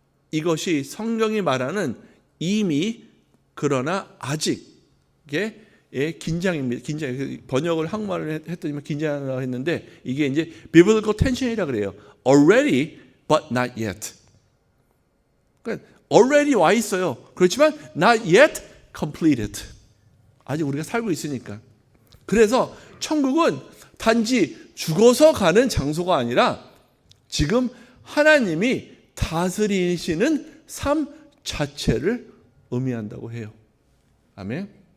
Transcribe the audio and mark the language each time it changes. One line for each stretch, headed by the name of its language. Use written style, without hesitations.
Korean: 이것이 성경이 말하는 이미 그러나 아직의 긴장입니다. 긴장. 번역을 한국말을 했더니 긴장이라고 했는데 이게 이제 biblical tension이라고 그래요.
English: Already but not yet.
Korean: 그러니까
English: already
Korean: 와 있어요. 그렇지만
English: not yet completed.
Korean: 아직 우리가 살고 있으니까. 그래서 천국은 단지 죽어서 가는 장소가 아니라 지금 하나님이 다스리시는 삶 자체를 의미한다고 해요. 아멘.